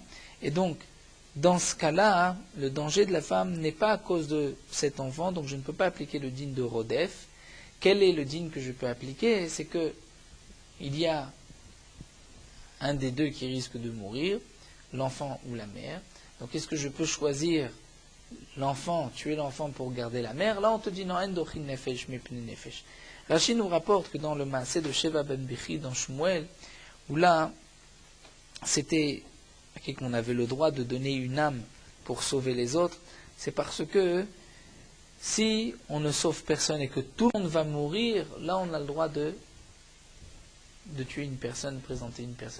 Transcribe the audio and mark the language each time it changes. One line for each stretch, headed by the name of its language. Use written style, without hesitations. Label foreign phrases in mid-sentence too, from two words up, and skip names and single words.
French: Et donc, dans ce cas-là, le danger de la femme n'est pas à cause de cet enfant, donc je ne peux pas appliquer le din de Rodef. Quel est le din que je peux appliquer? C'est que il y a un des deux qui risque de mourir, l'enfant ou la mère. Donc est-ce que je peux choisir l'enfant, tuer l'enfant pour garder la mère? Là on te dit non,
Hebrew: אין דוחין נפש מפני נפש.
French: Rashi nous rapporte que dans le Maaseh de Sheva ben Bichi dans Shmuel, où là c'était qu'on avait le droit de donner une âme pour sauver les autres, c'est parce que si on ne sauve personne et que tout le monde va mourir, là on a le droit de tuer une personne, présenter une personne.